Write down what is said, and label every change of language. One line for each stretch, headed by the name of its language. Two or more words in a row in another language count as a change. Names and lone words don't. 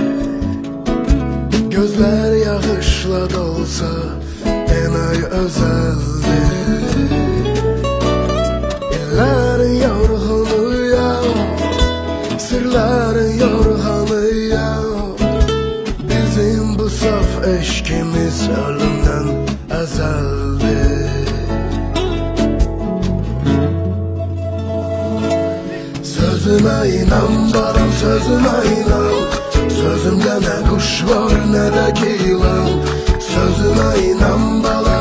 Azerbaijani: Gözlər yağışla dolsa, demək özəldir. İllərin yorğunuyam, sirlərin yorğanıyam.
Turkish: eşkimiz ölümden ezeldir. Sözüme inan balam, sözüme inan. Sözümde ne kuş var ne de yılan. Sözüme inan balam.